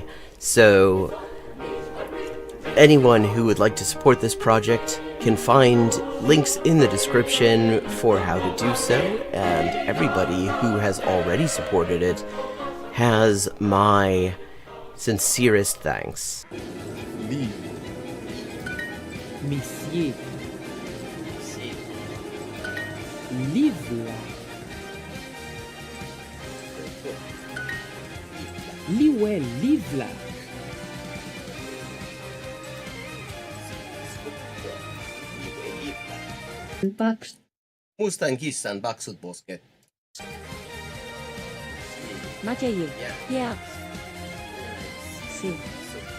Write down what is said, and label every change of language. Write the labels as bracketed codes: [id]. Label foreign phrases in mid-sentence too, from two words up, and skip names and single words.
[en] So anyone who would like to support this project can find links in the description for how to do so, and everybody who has already supported it has my sincerest thanks. [fr] Monsieur. Livre. Liwe, livre. [fi] Mustan paksut posket. [en] Maciej, Yeah. yeah. [es] Sí.